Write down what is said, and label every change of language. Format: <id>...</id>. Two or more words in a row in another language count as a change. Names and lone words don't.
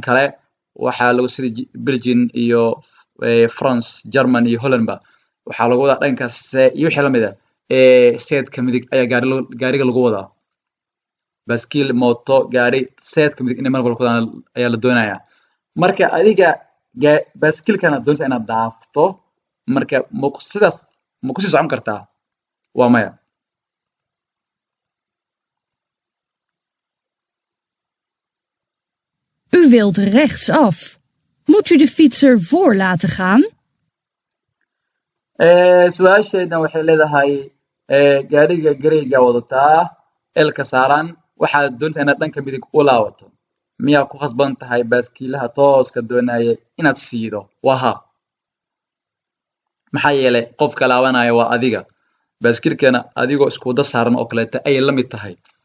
<so>kale waxaa lagu sida Belgium iyo France German iyo Holland ba waxaa lagu wada dhankaas iyo wixii la mid ah seedka midig ayaa gaariga lagu wadaa baskiil mooto gaari seedka midig inay mar walba ku wadaan ayaa la doonayaa marka adiga baskiilkana doonta inaad dhaafto marka sidaas ma ku sii socon kartaa waa maya</so> <nl>U wilt rechtsaf. Moet u de fietser voor laten gaan?</nl> <so>Su'aashaydan waxay leedahay gaariga gareyga wadataa elka saaran waxaad doontaa inaad dhanka midig u laabato miyaa ku khasban tahay baaskiilaha tooska doonaya inaad siido waha maxaa yeelay qofka laabanaya waa adiga baaskiilkana adigoo isku wada saaran oo kaleeta ay la mid tahay</so>